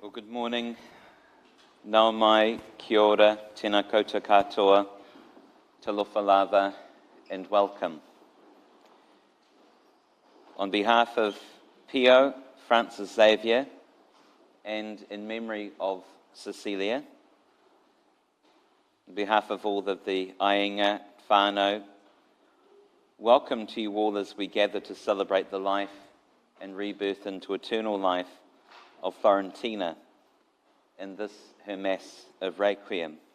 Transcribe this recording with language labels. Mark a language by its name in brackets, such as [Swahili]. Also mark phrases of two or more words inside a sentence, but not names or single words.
[English] Morning, [Māori] nau mai, kia ora, tēnā koutou katoa, [Samoan] talofa lava, [English] and welcome. On behalf of Pio, Francis Xavier, and in memory of Cecilia, on behalf of all of the Ainga, whānau, welcome to you all as we gather to celebrate the life and rebirth into eternal life of Florentyna in this her Mass of Requiem.